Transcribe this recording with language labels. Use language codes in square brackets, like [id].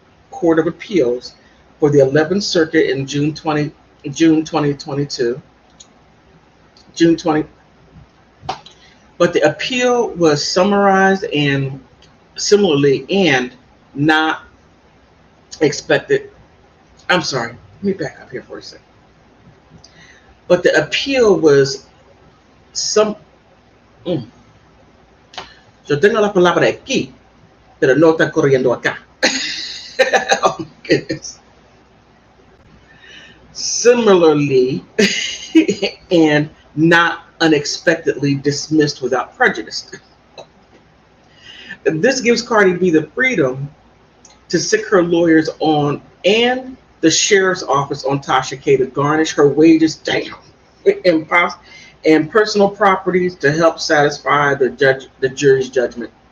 [en] Court of Appeals for the 11th Circuit in June 2022. June 20. But the appeal was summarized and similarly and not expected. I'm sorry. Let me back up here for a second. But the appeal was [es] Yo tengo la palabra aquí, pero no está corriendo acá. [en] Oh my goodness. Similarly, and not unexpectedly dismissed without prejudice. This gives Cardi B the freedom to sic her lawyers on and the sheriff's office on Tasha K to garnish her wages down and personal properties to help satisfy the jury's judgment.